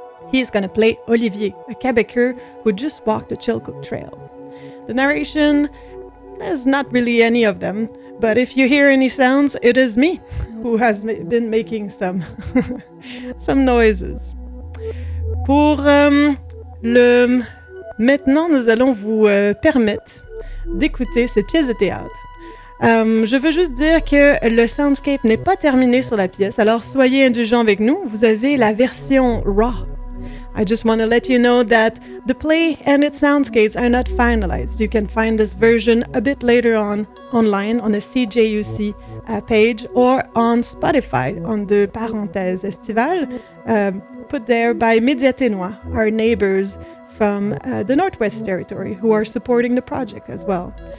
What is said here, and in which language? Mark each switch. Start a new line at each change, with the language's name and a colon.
English: He is going to play Olivier, a Quebecer who just walked the Chilkoot Trail. The narration is not really any of them, but if you hear any sounds, it is me who has been making some noises.
French: Pour le maintenant, nous allons vous permettre d'écouter cette pièce de théâtre. Je veux juste dire que le soundscape n'est pas terminé sur la pièce, alors soyez indulgents avec nous. Vous avez la version raw.
English: I just want to let you know that the play and its soundscapes are not finalized. You can find this version a bit later on online on the CJUC page or on Spotify under parenthèse estivale, put there by Médiaténois, our neighbors from the Northwest Territory, who are supporting the project as well.